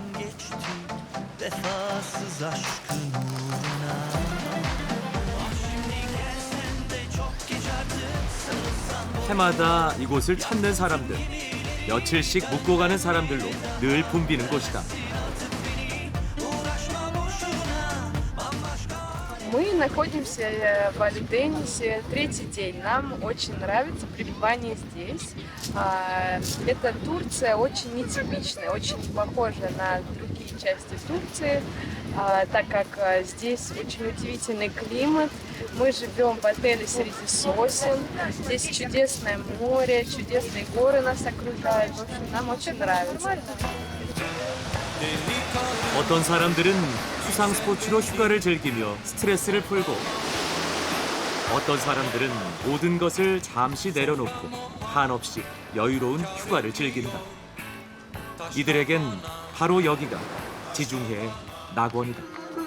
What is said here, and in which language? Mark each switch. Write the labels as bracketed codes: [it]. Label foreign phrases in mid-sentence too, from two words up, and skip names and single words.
[ko] 해마다 이곳을 찾는 사람들, 며칠씩 묵고 가는 사람들로 늘 붐비는 곳이다. [ru] Мы находимся в Али-Денисе третий день. Нам очень нравится пребывание здесь. Эта Турция очень нетипичная, очень похожа на другие части Турции, так как здесь очень удивительный климат. Мы живем в отеле среди сосен. Здесь чудесное море, чудесные горы нас окружают. В общем, нам очень нравится. [ko] 어떤 사람들은 수상 스포츠로 휴가를 즐기며 스트레스를 풀고 어떤 사람들은 모든 것을 잠시 내려놓고 한없이 여유로운 휴가를 즐긴다. 이들에겐 바로 여기가 지중해의 낙원이다.